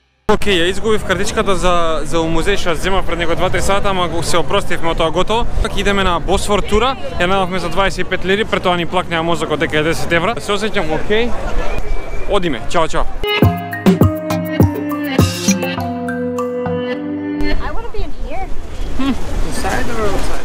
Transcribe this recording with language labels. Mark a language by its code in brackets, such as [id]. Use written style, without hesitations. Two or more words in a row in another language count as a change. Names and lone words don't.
[mk] Окей, ја изгубив картичката за музеј што зема пред него 2-3 сата, ама го се опростивме од тоа готово. Идеме на Босфор тура, ја најдовме за 25 лири, пред тоа ни плакнеа мозокот дека е 10 евра. Се осеќам окей. Одиме, чао, чао. [en] I want to be in here. Inside or outside?